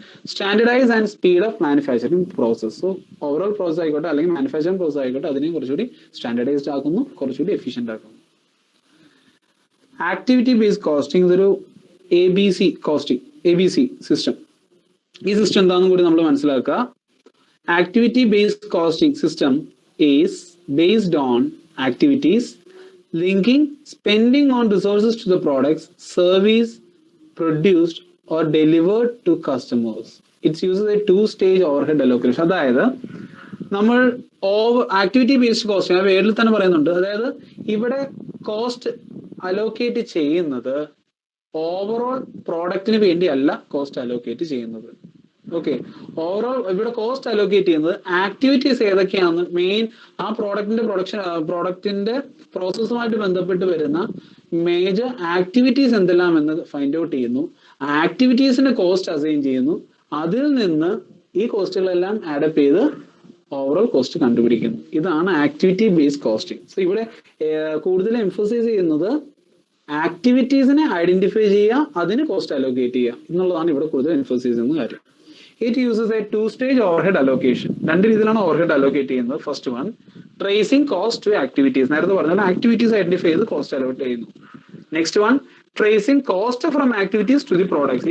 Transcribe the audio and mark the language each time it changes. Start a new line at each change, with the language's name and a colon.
English: Standardise and speed of manufacturing process.
Malayalam: So overall process ആയിക്കോട്ടെ അല്ലെങ്കിൽ manufacturing process ആയിക്കോട്ടെ, അതിനെ കുറച്ചുകൂടി സ്റ്റാൻഡർഡൈസ്ഡ് ആക്കുന്നു, കുറച്ചുകൂടി എഫിഷ്യന്റ് ആക്കുന്നു. ആക്ടിവിറ്റി ബേസ്ഡ് കോസ്റ്റിംഗ് ഇതൊരു ABC സിസ്റ്റം. ഈ സിസ്റ്റം എന്താണെന്നും കൂടി നമ്മൾ മനസ്സിലാക്കുക.
English: Activity based costing system is based on activities linking spending on resources to the products, service produced or delivered to customers. It uses a two-stage overhead allocation.
Malayalam: അതായത് നമ്മൾ activity based cost ആ പേരിൽ തന്നെ പറയുന്നുണ്ട്. അതായത് ഇവിടെ കോസ്റ്റ് അലോക്കേറ്റ് ചെയ്യുന്നത് overall പ്രോഡക്റ്റിന് വേണ്ടിയല്ല കോസ്റ്റ് അലോക്കേറ്റ് ചെയ്യുന്നത്. ഓക്കെ, ഓവറോൾ ഇവിടെ കോസ്റ്റ് അലോക്കേറ്റ് ചെയ്യുന്നത് ആക്ടിവിറ്റീസ് ഏതൊക്കെയാണെന്ന് മെയിൻ ആ പ്രോഡക്റ്റിന്റെ പ്രോസസ്സുമായിട്ട് ബന്ധപ്പെട്ട് വരുന്ന മേജർ ആക്ടിവിറ്റീസ് എന്തെല്ലാം എന്ന് ഫൈൻഡ് ഔട്ട് ചെയ്യുന്നു, ആക്ടിവിറ്റീസിന്റെ കോസ്റ്റ് അസൈൻ ചെയ്യുന്നു, അതിൽ നിന്ന് ഈ കോസ്റ്റുകളെല്ലാം ആഡപ്പ് ചെയ്ത് ഓവറോൾ കോസ്റ്റ് കണ്ടുപിടിക്കുന്നു. ഇതാണ് ആക്ടിവിറ്റി ബേസ്ഡ് കോസ്റ്റിംഗ്. സോ ഇവിടെ കൂടുതൽ എംഫസൈസ് ചെയ്യുന്നത് ആക്ടിവിറ്റീസിനെ ഐഡന്റിഫൈ ചെയ്യുക, അതിന് കോസ്റ്റ് അലോക്കേറ്റ് ചെയ്യുക എന്നുള്ളതാണ് ഇവിടെ കൂടുതൽ എംഫസൈസ് ചെയ്യുന്ന കാര്യം.
English: It uses a two-stage overhead allocation.
Malayalam: രണ്ട് രീതിയിലാണ് ഓവർഹെഡ് അലോക്കേറ്റ് ചെയ്യുന്നത്.
English: First one tracing cost to activities.
Malayalam: നേരത്തെ പറഞ്ഞാൽ ആക്ടിവിറ്റീസ് ഐഡന്റിഫൈ ചെയ്ത് കോസ്റ്റ് അലോക്കേറ്റ് ചെയ്യുന്നു.
English: Next one tracing cost from activities to the products.